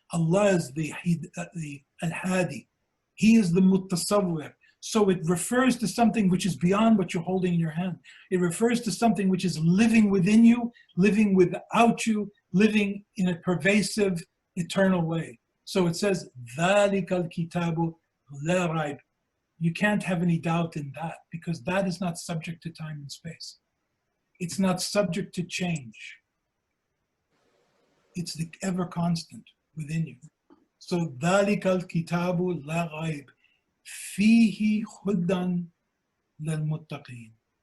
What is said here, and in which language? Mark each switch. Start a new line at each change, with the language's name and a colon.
English: Allah is the Al-Hadi. He is the Muttasawwir. So it refers to something which is beyond what you're holding in your hand. It refers to something which is living within you, living without you, living in a pervasive, eternal way. So it says,
Arabic: ذَلِكَ الْكِتَابُ لَا رَيْبَ.
English: You can't have any doubt in that, because that is not subject to time and space. It's not subject to change. It's the ever constant within you.
Arabic: So ذَلِكَ الْكِتَابُ لَا رَيْبَ فِيهِ هُدًى لِلْمُتَّقِينَ.